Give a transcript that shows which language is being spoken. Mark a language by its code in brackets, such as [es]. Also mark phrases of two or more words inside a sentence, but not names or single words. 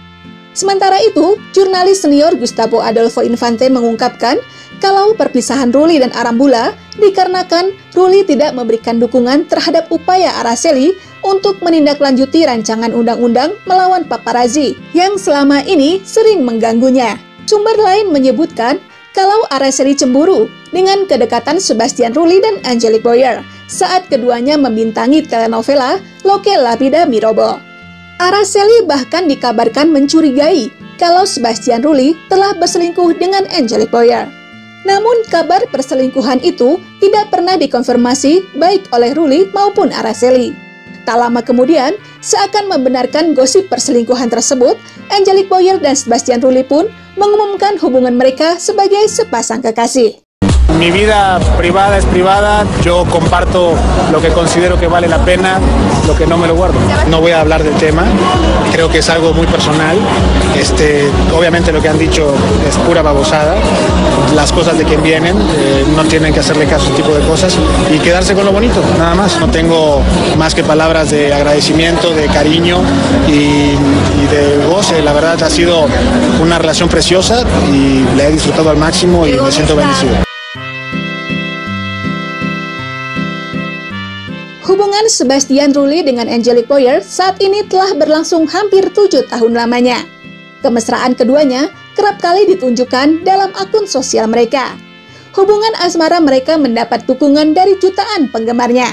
[id] Sementara itu, jurnalis senior Gustavo Adolfo Infante mengungkapkan kalau perpisahan Rulli dan Arambula dikarenakan Rulli tidak memberikan dukungan terhadap upaya Araceli untuk menindaklanjuti rancangan undang-undang melawan paparazzi yang selama ini sering mengganggunya. Sumber lain menyebutkan kalau Araceli cemburu dengan kedekatan Sebastian Rulli dan Angelique Boyer saat keduanya membintangi telenovela Lo que la vida mi robó. Araceli bahkan dikabarkan mencurigai kalau Sebastian Rulli telah berselingkuh dengan Angelique Boyer. Namun kabar perselingkuhan itu tidak pernah dikonfirmasi baik oleh Rulli maupun Araceli. Tak lama kemudian, seakan membenarkan gosip perselingkuhan tersebut, Angelique Boyer dan Sebastian Rulli pun mengumumkan hubungan mereka sebagai sepasang kekasih. [es] Mi vida privada es privada, yo comparto lo que considero que vale la pena, lo que no me lo guardo. No voy a hablar del tema, creo que es algo muy personal. Obviamente lo que han dicho es pura babosada, las cosas de quien vienen, no tienen que hacerle caso a este tipo de cosas y quedarse con lo bonito, nada más. No tengo más que palabras de agradecimiento, de cariño y de goce. La verdad ha sido una relación preciosa y la he disfrutado al máximo y me siento bendecido. [id] Hubungan Sebastian Rulli dengan Angelique Boyer saat ini telah berlangsung hampir 7 tahun lamanya. Kemesraan keduanya kerap kali ditunjukkan dalam akun sosial mereka. Hubungan asmara mereka mendapat dukungan dari jutaan penggemarnya.